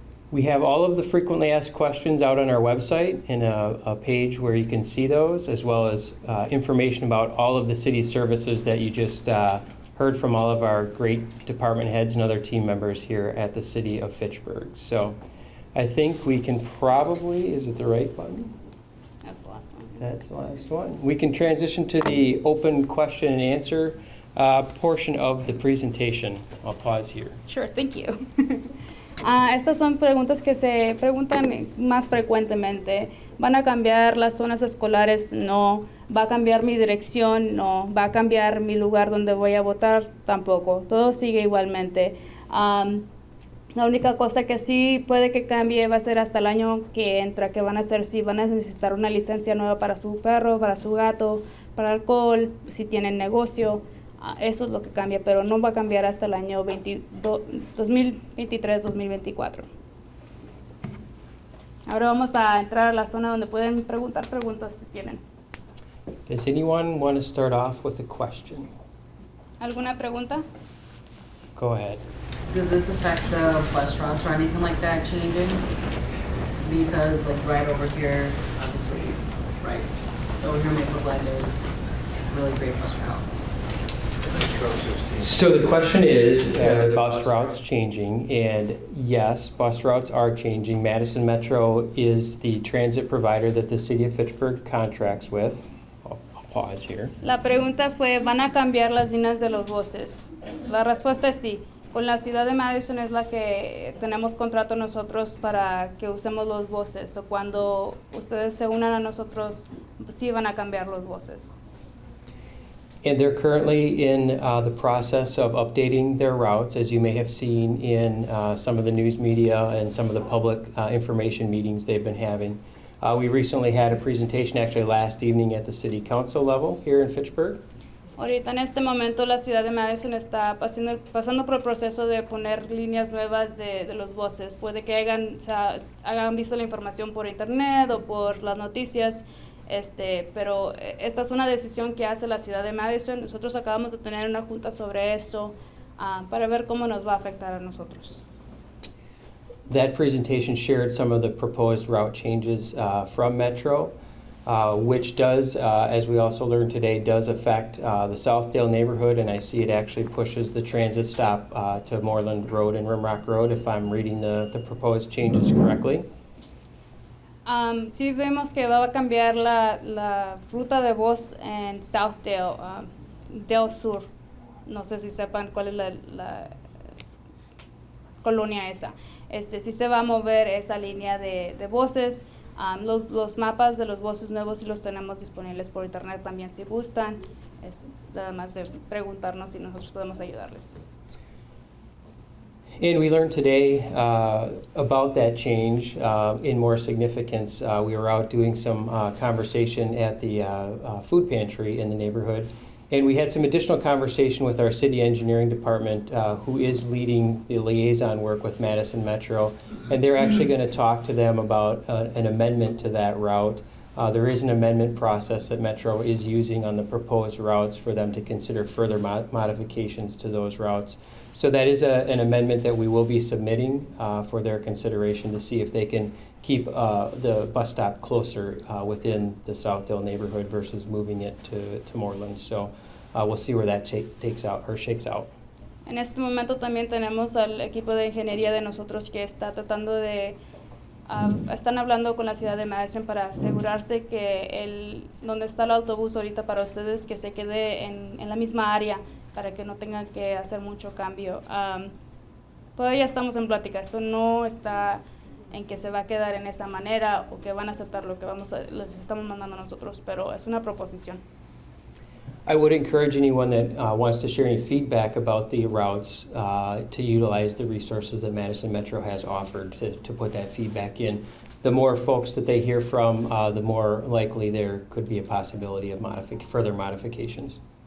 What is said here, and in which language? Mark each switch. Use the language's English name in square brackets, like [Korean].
[English] We have all of the frequently asked questions out on our website in a page where you can see those, as well as information about all of the city services that you just heard from all of our great department heads and other team members here at the city of Fitchburg. So I think we can probably, is it the right button? That's the last one. That's the last one. We can transition to the open question and answer portion of the presentation. I'll pause here. Sure, thank you. [Spanish] Estas son preguntas que se preguntan más frecuentemente. ¿Van a cambiar las zonas escolares? No. ¿Va a cambiar mi dirección? No. ¿Va a cambiar mi lugar donde voy a votar? Tampoco. Todo sigue igualmente. La única cosa que sí puede que cambie va a ser hasta el año que entra, que van a hacer si van a necesitar una licencia nueva para su perro, para su gato, para alcohol, si tienen negocio. Eso es lo que cambia, pero no va a cambiar hasta el año 2023-2024. Ahora vamos a entrar a la zona donde pueden preguntar preguntas si tienen. [English] Does anyone want to start off with a question? [Spanish] ¿Alguna pregunta? [English] Go ahead. Does this affect the bus routes or anything like that changing? Because like right over here, obviously, right over here, Maple Glen is a really great bus route. So the question is, bus routes changing, and yes, bus routes are changing. Madison Metro is the transit provider that the city of Fitchburg contracts with. I'll pause here. [Spanish] La pregunta fue, ¿van a cambiar las líneas de los buses? La respuesta es sí. Con la ciudad de Madison es la que tenemos contrato nosotros para que usemos los buses. O cuando ustedes se unan a nosotros, sí van a cambiar los buses. [English] And they're currently in the process of updating their routes, as you may have seen in some of the news media and some of the public information meetings they've been having. We recently had a presentation actually last evening at the city council level here in Fitchburg. [Spanish] Ahorita en este momento la ciudad de Madison está pasando por el proceso de poner líneas nuevas de los buses. Puede que hayan visto la información por internet o por las noticias, pero esta es una decisión que hace la ciudad de Madison. Nosotros acabamos de tener una junta sobre eso para ver cómo nos va a afectar a nosotros. [English] That presentation shared some of the proposed route changes from Metro, which does, as we also learned today, does affect the Southdale neighborhood, and I see it actually pushes the transit stop to Moreland Road and Rimrock Road, if I'm reading the proposed changes correctly. [Spanish] Sí vemos que va a cambiar la ruta de bus en Southdale, Del Sur. No sé si sepan cuál es la colonia esa. Sí se va a mover esa línea de buses. Los mapas de los buses nuevos sí los tenemos disponibles por internet también si gustan. Es nada más de preguntarnos si nosotros podemos ayudarles. [English] And we learned today about that change in more significance. We were out doing some conversation at the food pantry in the neighborhood, and we had some additional conversation with our city engineering department, who is leading the liaison work with Madison Metro, and they're actually going to talk to them about an amendment to that route. There is an amendment process that Metro is using on the proposed routes for them to consider further modifications to those routes. So that is an amendment that we will be submitting for their consideration to see if they can keep the bus stop closer within the Southdale neighborhood versus moving it to Moreland. So we'll see where that shakes out. [Spanish] En este momento también tenemos al equipo de ingeniería de nosotros que está tratando de están hablando con la ciudad de Madison para asegurarse que donde está el autobús ahorita para ustedes que se quede en la misma área para que no tengan que hacer mucho cambio. Todavía estamos en plática, eso no está en que se va a quedar en esa manera o que van a aceptar lo que les estamos mandando nosotros, pero es una proposición. [English] I would encourage anyone that wants to share any feedback about the routes to utilize the resources that Madison Metro has offered to put that feedback in. The more folks that they hear from, the more likely there could be a possibility of further modifications.